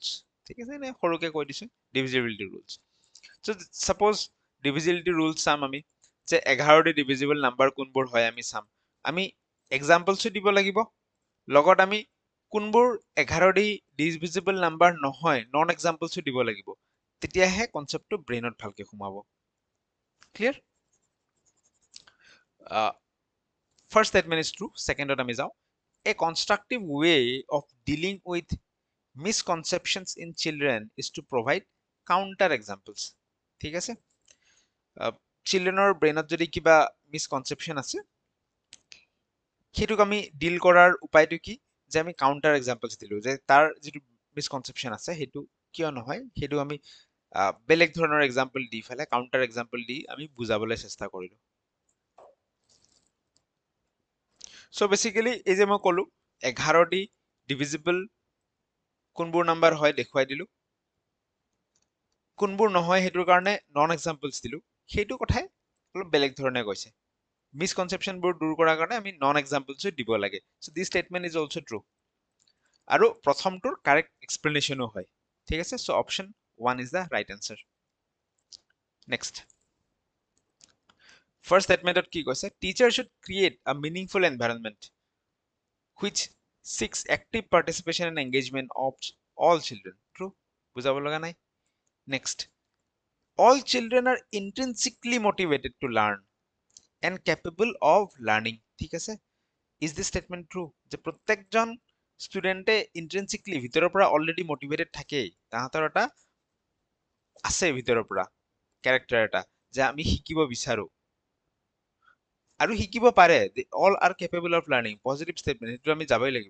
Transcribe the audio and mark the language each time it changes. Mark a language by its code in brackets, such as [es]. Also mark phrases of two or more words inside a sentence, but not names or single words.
[as] ঠিক আছে, এনে সৰুকে কৈ দিছো [en] divisibility rules. so suppose divisibility rules [as] চাম আমি, যে 11 [en] divisible number [as] কোনবোৰ হয় আমি চাম, আমি এক্সাম্পলছো দিব লাগিব, লগত আমি কোনবোৰ 11 [en] divisible number [as] নহয়, [en] non examples [as] দিব লাগিব, তেতিয়াহে কনচেপ্টটো ব্ৰেইনত ভালকে সোমাব. ক্লিয়াৰ? [en] First statement is true. [as] Secondত আমি যাওঁ, [en] a constructive way of dealing with misconceptions in children is to provide counter examples. [as] ঠিক আছে, চিলড্ৰেনৰ ব্ৰেইনত যদি কিবা মিসকনচেপশ্যন আছে, সেইটোক আমি ডিল কৰাৰ উপায়টো কি, যে আমি [en] counter examples [as] দিলো, যে তাৰ যিটো মিসকনচেপশ্যন আছে সেইটো কিয় নহয়, সেইটো আমি বেলেগ ধৰণৰ এক্সাম্পল দি ফেলে, [en] counter example [as] দি আমি বুজাবলৈ চেষ্টা কৰিলো. [en] so basically [as] এই যে মই ক'লো 11 ডিভিজিবল কোনবোৰ নাম্বাৰ হয় দেখুৱাই দিলো, কোনবোৰ নহয় সেইটোৰ কাৰণে [en] non examples [as] দিলো, সেইটো কথাই অলপ বেলেগ ধৰণে কৈছে, মিসকনচেপশ্যনবোৰ দূৰ কৰাৰ কাৰণে আমি [en] non examples [as] দিব লাগে. [en] so this statement is also true, [as] আৰু প্ৰথমটোৰ [en] correct explanation হয়. [as] ঠিক আছে, [en] so option 1 is the right answer. [as] নেক্সট, [en] First statement [as] কি কৈছে, [en] teacher should create a meaningful environment which seeks active participation and engagement of all children. True, [as] বুজাব লগা নাই. [en] Next, all children are intrinsically motivated to learn and capable of learning. [as] ঠিক আছে, [en] is this statement true? [as] যে প্ৰত্যেকজন ষ্টুডেণ্টে ইন্ট্ৰিনচিকলি ভিতৰৰ পৰা [en] already motivated [as] থাকেই, তাহাঁতৰ এটা আছে ভিতৰৰ পৰা কেৰেক্টাৰ এটা যে আমি শিকিব বিচাৰো আৰু শিকিব পাৰে, [en] all are capable of learning, positive statement, [as] সেইটো আমি যাবই লাগিব.